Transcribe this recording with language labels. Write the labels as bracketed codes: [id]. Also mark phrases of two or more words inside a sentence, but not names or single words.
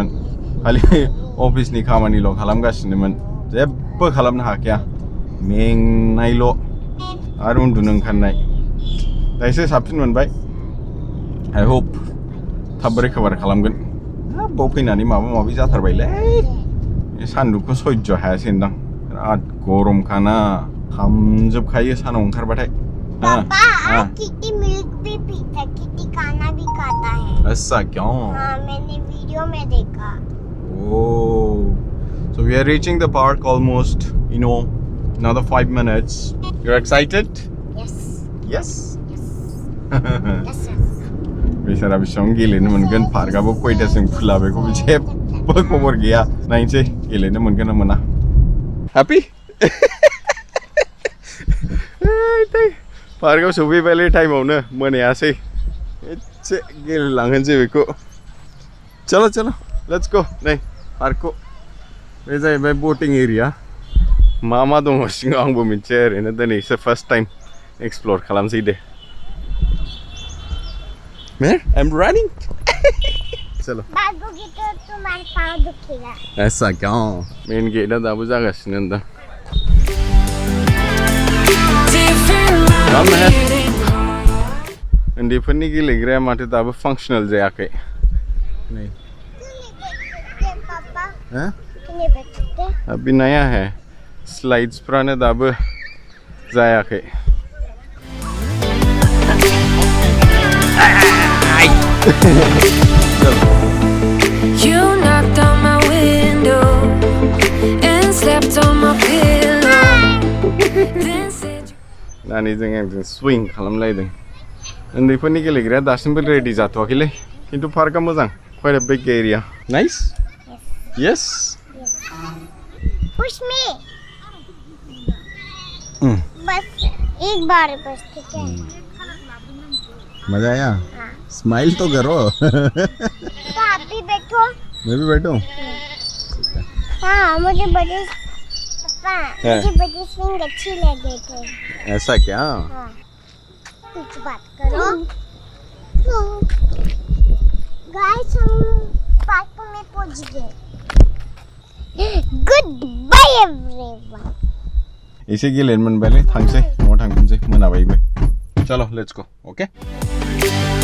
[brx] खालि अफिसनि खामानिल' खालामगासिनोमोन जेबो खालामनो हाखाया मेंनायल' आरो उन्दुनो ओंखारनाय दा एसे साबसिन मोनबाय [en] I hope [brx] थाब रिकभार खालामगोन बाव फैनानै माबा माबि जाथारबायलै सान्दुंखौ सयज' हायासै होनदां बिराद गरमखाना खामजोबखायो सानाव ओंखारबाथाय [hi] पापा किटी मिल्क भी पीता किटी खाना भी खाता है ऐसा क्यों हाँ मैंने वीडियो में देखा [en] Oh so we are reaching the park almost another 5 minutes you're excited yes yes yes yes [brx] बेसारा बेसेबां गेलेनो मोनगोन पार्कआबो खयथासिम खुला बेखौ जेबो खबर गैया नायनोसै गेलेनो मोनगोन ना मोना हेपि पार्कआव सफैबायलै टाइमावनो मोनायासै एसे गेलेलांहोनोसै बेखौ [hi] चलो चलो [en] let's go [brx] नै पार्कखौ बे जाहैबाय [en] boating area [brx] मा मा दङ सिङाव आंबो मिथिया ओरैनो दिनैसो [en] first time explore [brx] खालामसै दे [en] Man, I'm running. [hi] चलो भागोगे तो तुम्हारे पाँव दुखेगा ऐसा क्यों [en] main gate [brx] दाबो जागासिनो होनदां उन्दैफोरनि गेलेग्राया माथो दाबो फांसनेल जायाखै नै [hi] पापा हैं कितने बच्चे अभी नया है स्लाइड्सफ्रानो दाबो जायाखै [en] You knocked on my window and slept on my pillow. Then said [brx] नानिजों आंजों स्विं खालामलायदों उन्दैफोरनि गेलेग्राया दासिमबो रेडि जाथ'वाखैलै खिन्थु पार्कआ मोजां [en] quite a big area nice yes push me [hi] बस एक बार बस ठीक है मजा आया स्माइल तो करो तो आप भी बैठो मैं भी बैठूं हाँ मुझे बड़े पापा मुझे बड़ी स्विंग अच्छी लगे थे ऐसा क्या हाँ कुछ बात करो गाइस हम पार्क में पहुंच गए [en] good bye everyone [brx] एसे गेलेनो मोनबायलै थांसै न'आव थांफिनसै मोनाबायबो चलो [en] let's go okay